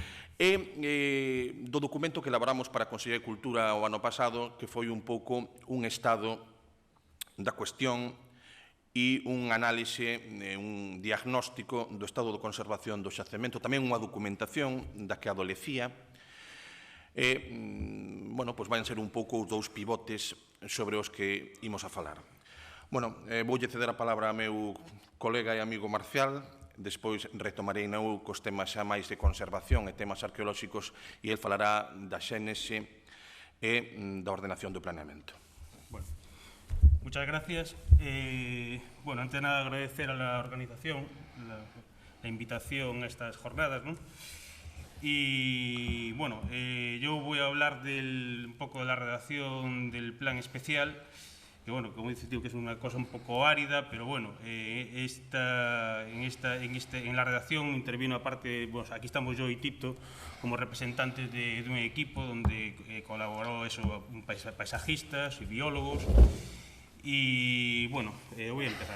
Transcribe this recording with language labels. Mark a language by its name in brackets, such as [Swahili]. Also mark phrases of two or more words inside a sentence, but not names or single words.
[Galician] e do documento que elaboramos para a Consellería de Cultura o ano pasado, que foi un pouco un estado da cuestión e un análise, un diagnóstico do estado de conservación do xacemento, tamén unha documentación da que adolecía, e, bueno, pois van ser un pouco os dous pivotes sobre os que imos a falar. Bueno, voulle ceder a palabra ao meu colega e amigo Marcial, despois retomarei eu cos temas xa máis de conservación e temas arqueolóxicos, e el falará da xénese e da ordenación do planeamento. Bueno, [Spanish] muchas gracias. Bueno, antes de nada agradecer a la organización la invitación a estas jornadas, ¿no? Y bueno, yo voy a hablar un poco de la redacción del plan especial, que bueno, como dice tío, que es una cosa un poco árida, pero bueno, en la redacción intervino aparte, bueno, aquí estamos yo y Tito como representantes de un equipo donde colaboró paisajistas y biólogos, y bueno, voy a empezar.